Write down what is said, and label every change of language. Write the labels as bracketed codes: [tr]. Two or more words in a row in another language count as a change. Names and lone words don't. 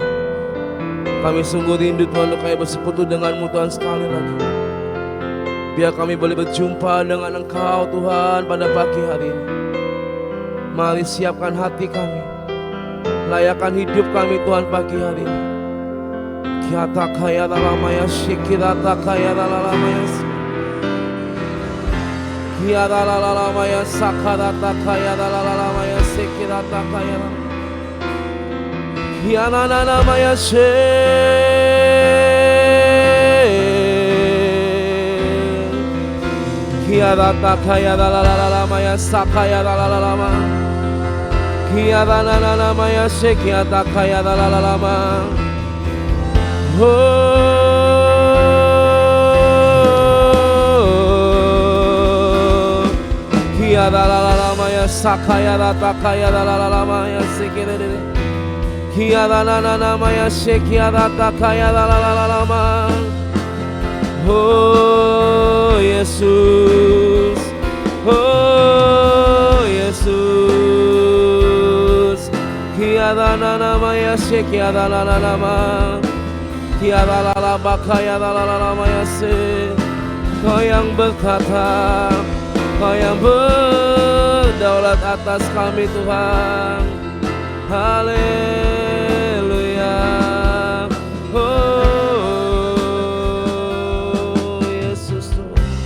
[id] Kami sungguh rindu Tuhan untuk kami bersekutu dengan-Mu Tuhan sekali lagi. Biar kami boleh berjumpa dengan Engkau Tuhan pada pagi hari ini. Mari siapkan hati kami, layakkan hidup kami Tuhan pagi hari ini. Kiata kaya dalamaya shikirata kaya dalamaya kiata dalamaya sakarata kaya dalamaya shikirata kaya kiana dalamaya kiata kaya dalamaya sakaya dalamaya kiata dalamaya shikirata kaya dalamaya. Kia la la la maya sakaya la takaya la la la maya sekere. Kia la na na na maya shekia la takaya la la la la ma. Oh Yesus, oh Yesus. Kia la na na maya shekia la la la la ma. Kia la la la bakaya la la la la maya se. Kau yang berkata, Kau yang berdaulat atas kami Tuhan. Haleluya. Oh Yesus Tuhan.